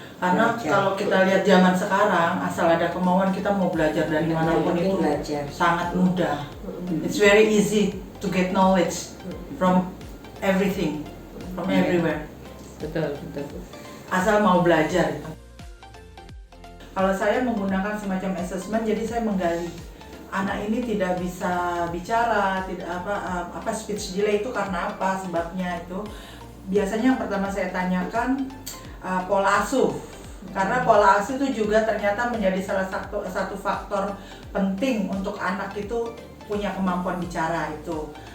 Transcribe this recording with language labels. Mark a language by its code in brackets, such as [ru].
[id] Karena kalau kita lihat zaman sekarang, asal ada kemauan kita mau belajar dari manapun itu sangat mudah. [en] It's very easy to get knowledge from everything, from everywhere. [id] Betul. Asal mau belajar. Kalau saya menggunakan semacam assessment, jadi saya menggali anak ini tidak bisa bicara, tidak speech delay itu karena apa, sebabnya itu. Biasanya yang pertama saya tanyakan pola asuh, karena pola asuh itu juga ternyata menjadi salah satu faktor penting untuk anak itu punya kemampuan bicara itu.